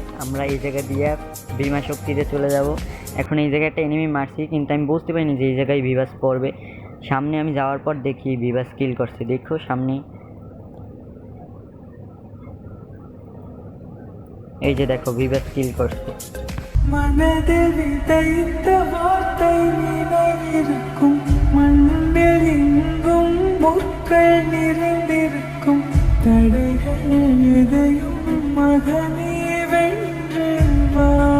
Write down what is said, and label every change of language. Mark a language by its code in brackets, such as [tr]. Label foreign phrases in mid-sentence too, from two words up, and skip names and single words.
[bn] আমরা এই জায়গা দিয়ে বিমা শক্তিতে চলে যাব। এখন এই জায়গায় একটা এনিমি মারছি, কিন্তু আমি বুঝতে পারিনি যে এই জায়গায় ভিভাস পড়বে। সামনে আমি যাওয়ার পর দেখি ভিভাস কিল করছে। দেখো সামনে, এই যে দেখো ভিভাস কিল করছে। [ta] மனதில் விதைத்த வார்த்தை நினைவிருக்கும், மண்ணில் எங்கும் முற்கள் நிறைந்திருக்கும், தடைகள் எதையும் மகனே வென்று வா.